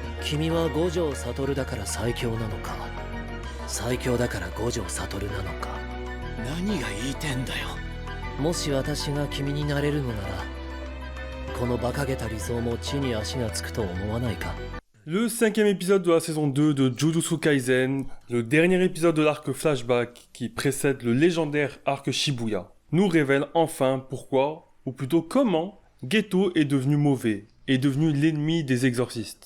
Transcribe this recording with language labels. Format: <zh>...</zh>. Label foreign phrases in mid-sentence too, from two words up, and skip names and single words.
<ja>君は五条悟だから最強なのか、最強だから五条悟なのか。何が言いてんだよ。もし私が君になれるのなら、この馬鹿げた理想も地に足がつくと思わないか。</ja> <fr>Le cinquième épisode de la saison 2 de Jujutsu Kaisen, le dernier épisode de l'arc flashback qui précède le légendaire arc Shibuya, nous révèle enfin pourquoi, ou plutôt comment, Geto est devenu mauvais, est devenu l'ennemi des exorcistes.</fr>